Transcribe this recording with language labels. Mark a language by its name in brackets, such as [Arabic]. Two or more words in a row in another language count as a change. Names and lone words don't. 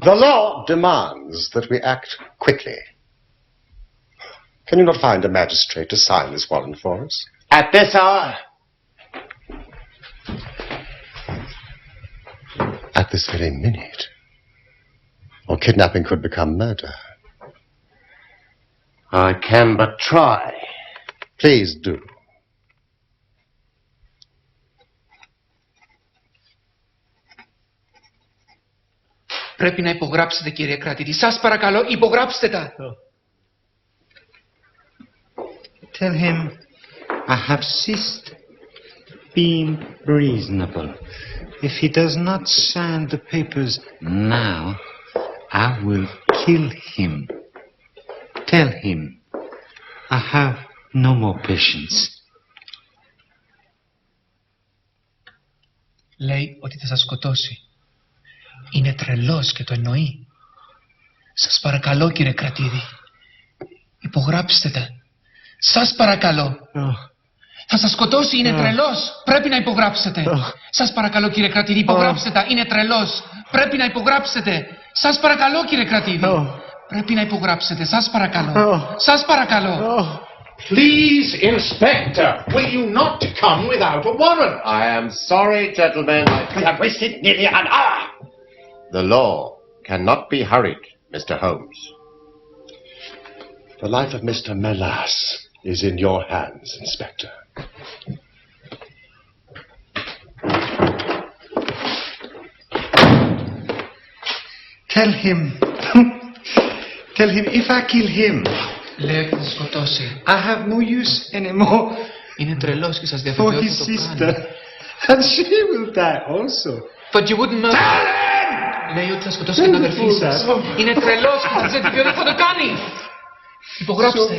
[English] The law demands that we act quickly. Can you not find a magistrate to sign this warrant for us? At this hour? At this very minute. Or kidnapping could become murder. I can but try. Please do. [Greek] Πρέπει να υπογράψετε, κύριε κρατητή. Σας παρακαλώ, υπογράψτε τα. [English] Tell him I have ceased being reasonable. If he does not sign the papers now, I will kill him. Tell him I have no more patience. [Greek] Λέει ότι θα σας σκοτώσει. Είναι τρελός και το εννοεί. Σας παρακαλώ, κύριε κρατήδη. Υπογράψτε τα. Σας παρακαλώ. Θα σας σκοτώσει, είναι τρελός. Πρέπει να υπογράψετε. Σας παρακαλώ, κύριε κρατήδη, υπογράψτε τα. Είναι τρελός. Πρέπει να υπογράψετε. Σας παρακαλώ, κύριε κρατήδη. Πρέπει να υπογράψετε. Σας παρακαλώ. Σας παρακαλώ. [English] Please, Inspector, will you not come without a warrant? I am sorry, gentlemen. We have wasted nearly an hour. The law cannot be hurried, Mr. Holmes. The life of Mr. Melas is in your hands, Inspector. Tell him if I kill him, [Greek] Λέει ότι θα σας σκοτώσει. [English] I have no use anymore [Greek] Είναι τρελός και σας [English] for [Greek] διαβεβαιώ ότι [English] his [Greek] το [English] sister. [Greek] κάνει. [English] And she will die also. But you wouldn't murder. [Greek] Λέει ότι θα σκοτώσει και την αδερφή σας. Είναι τρελός και σας διαβεβαιώ ότι θα το κάνει. Υπογράψτε.